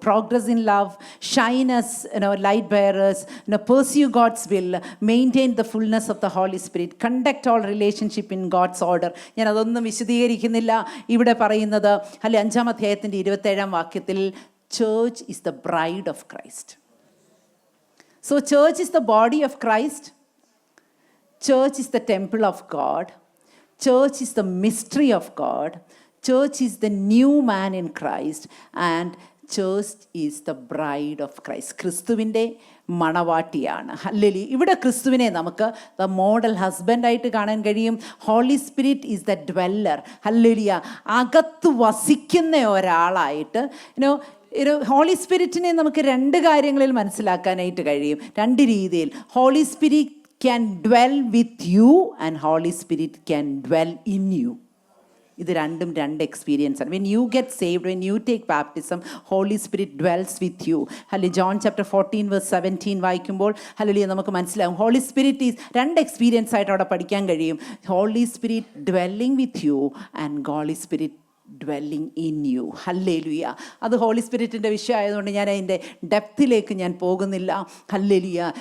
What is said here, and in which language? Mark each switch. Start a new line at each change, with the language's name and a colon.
English: Progress in love, shyness, light bearers, pursue God's will, maintain the fullness of the Holy Spirit, conduct all relationship in God's order.
Malayalam: ഞാൻ അതൊന്നും വിശദീകരിക്കുന്നില്ല. ഇവിടെ പറയുന്നത് 5ാം അധ്യായത്തിൻ്റെ 27ാം വാക്യത്തിൽ
English: Church is the bride of Christ. So church is the body of Christ. Church is the temple of God. Church is the mystery of God. Church is the new man in Christ. And church is the bride of Christ.
Malayalam: ക്രിസ്തുവിൻ്റെ മണവാട്ടിയാണ്. Hallelujah. ഇവിടെ ക്രിസ്തുവിനെ നമുക്ക് the model ഹസ്ബൻഡായിട്ട് കാണാൻ കഴിയും.
English: Holy Spirit is the dweller.
Malayalam: Hallelujah. അകത്ത് വസിക്കുന്ന ഒരാളായിട്ട് holy സ്പിരിറ്റിനെ നമുക്ക് 2 കാര്യങ്ങളിൽ മനസ്സിലാക്കാനായിട്ട് കഴിയും, 2 രീതിയിൽ.
English: Holy Spirit can dwell with you and Holy Spirit can dwell in you.
Malayalam: ഇത് രണ്ടും 2 എക്സ്പീരിയൻസ് ആണ്.
English: When you get saved, when you take baptism, Holy Spirit dwells with you.
Malayalam: Hallelujah. John chapter 14 verse 17 വായിക്കുമ്പോൾ hallelujah നമുക്ക് മനസ്സിലാവും
English: Holy Spirit is 2 experience
Malayalam: ആയിട്ട് അവിടെ പഠിക്കാൻ കഴിയും.
English: Holy Spirit dwelling with you and Holy Spirit dwelling in you. ഹല്ലേലൂയ.
Malayalam: അത് holy സ്പിരിറ്റിൻ്റെ വിഷയമായതുകൊണ്ട് ഞാൻ അതിൻ്റെ ഡെപ്തിലേക്ക് ഞാൻ പോകുന്നില്ല. ഹല്ലേലൂയ.